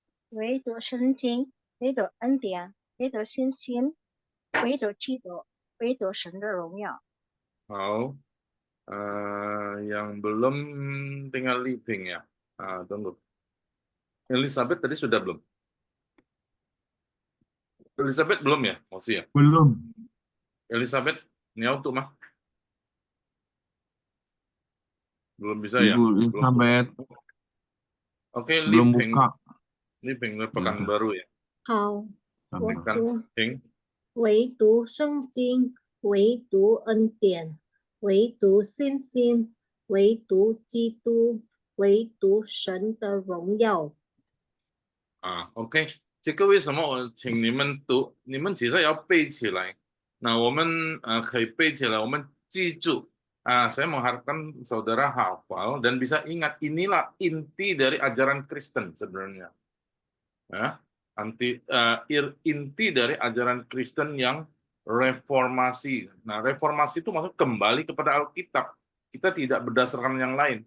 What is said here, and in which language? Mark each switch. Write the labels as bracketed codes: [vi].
[zh] 唯独圣经，唯独恩典，唯独信心，唯独基督，唯独神的荣耀。 Hao. [id] Yang belum tinggal living ya. Tunggu. Elizabeth tadi sudah belum? Elizabeth belum ya? Masih ya? Belum. Elizabeth, ini auto mah? Belum bisa ya? Ibu Elizabeth. Oke, belum [en] living. [id] buka. Living pekan baru ya. [zh] 好，我 [id] Kan [zh] 读 Ping. 唯独圣经，唯独恩典，唯独信心，唯独基督，唯独神的荣耀。 OK， 这个为什么我请你们读？你们其实要背起来。那我们可以背起来，我们记住。 [id] Saya mengharapkan saudara hafal dan bisa ingat inilah inti dari ajaran Kristen sebenarnya. Ya, inti dari ajaran Kristen yang reformasi. Nah, reformasi itu maksudnya kembali kepada Alkitab. Kita tidak berdasarkan yang lain.